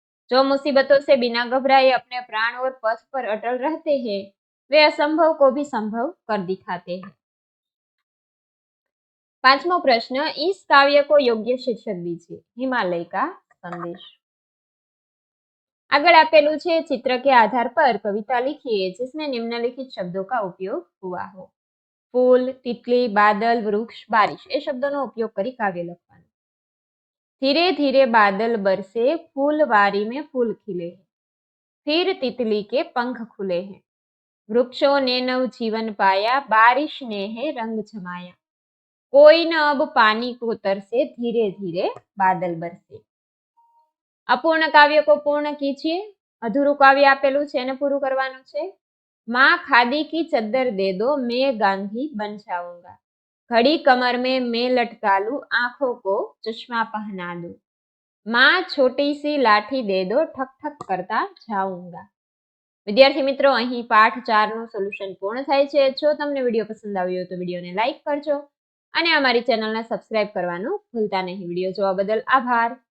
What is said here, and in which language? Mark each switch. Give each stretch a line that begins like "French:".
Hindi: जो मुसीबतों से बिना घबराए अपने प्राण और पथ पर अटल रहते हैं, वे असंभव को भी संभव कर दिखाते हैं। 5मो प्रश्न, इस काव्य को योग्य शीर्षक दीजिए। हिमालय का संदेश।
Gujarati: આગળ આપેલું છે,
Hindi: चित्र के आधार पर कविता लिखिए जिसमें निम्नलिखित शब्दों का उपयोग हुआ हो। फूल, तितली, बादल, वृक्ष, बारिश
Gujarati: એ શબ્દોનો ઉપયોગ કરી કાવ્ય લખવાનું।
Hindi: धीरे धीरे बादल बरसे, फूलवारी में फूल खिले हैं, फिर तितली के पंख खुले हैं, वृक्षों ने नव जीवन पाया, बारिश ने है रंग जमाया, कोई न अब पानी को तरसे, धीरे धीरे बादल बरसे। अपूर्ण काव्य को पूर्ण कीजिए।
Gujarati: अधूરું કાવ્ય આપેલું છે એને પૂરું કરવાનું છે।
Hindi: माँ खादी की चद्दर दे दो, मैं गांधी बन जाऊंगा, घड़ी कमर में मैं लटका लूं, आंखों को चश्मा पहना दूं, माँ छोटी सी लाठी दे दो, ठक ठक करता जाऊंगा। विद्यार्थी मित्रों,
Gujarati: અહીં પાઠ 4 નું સોલ્યુશન પૂર્ણ થાય છે। જો તમને વિડીયો પસંદ આવ્યો તો વિડીયોને લાઈક કરજો અને અમારી ચેનલને સબસ્ક્રાઇબ કરવાનું ભૂલતા નહીં। વિડીયો જોવા બદલ આભાર।